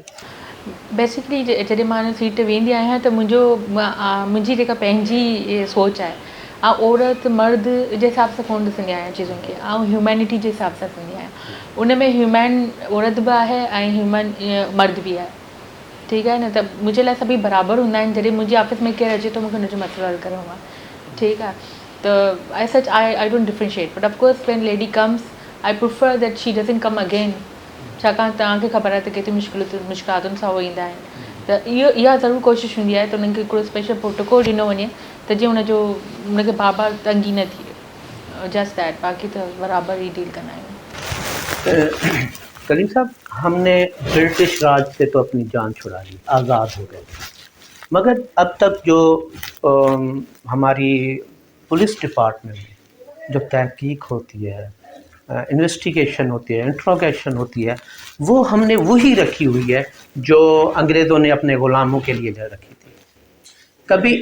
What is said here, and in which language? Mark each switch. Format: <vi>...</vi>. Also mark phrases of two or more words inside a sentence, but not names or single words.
<sd>बेसिकली जॾहिं मां हिन सीट ते वेंदी आहियां त मुंहिंजी जेका पंहिंजी सोच आहे, औरत मर्द जे हिसाब सां कोन ॾिसंदी आहियां चीज़ुनि खे, ह्यूमैनिटी जे हिसाब सां ॾिसंदी आहियां। उन में ह्यूमैन औरत बि आहे ऐं ह्यूमन मर्द बि आहे, ठीकु आहे न। त मुंहिंजे लाइ सभई बराबरि हूंदा आहिनि। जॾहिं मुंहिंजी ऑफिस में केरु अचे थो मूंखे हुनजो मसइलो हल करिणो आहे, ठीकु आहे।</sd> <en>त I such I don't differentiate, but of course when lady comes I prefer that she doesn't come again,</en> <sd>छाकाणि तव्हांखे ख़बर आहे त केतिरी मुश्किलातुनि सां उहे ईंदा आहिनि। त इहा ज़रूरु कोशिशि हूंदी आहे त उन्हनि खे हिकिड़ो</sd> <en>special protocol</en> <sd>ॾिनो वञे त जीअं उनखे बार बार तंगी न थिए,</sd> <en>just that.</en> <sd>बाक़ी त बराबरि ई डील कंदा आहियूं।</sd> <ur>کلیم صاحب، ہم نے برٹش راج سے تو اپنی جان چھڑا لی، آزاد ہو گئے، مگر اب تک جو ہماری</ur> <en>police department</en> <ur>میں جو تحقیق ہوتی ہے، انویسٹیگیشن ہوتی ہے، انٹیروگیشن ہوتی ہے، وہ ہم نے وہی رکھی ہوئی ہے جو انگریزوں نے اپنے غلاموں کے لیے رکھی تھی.</ur>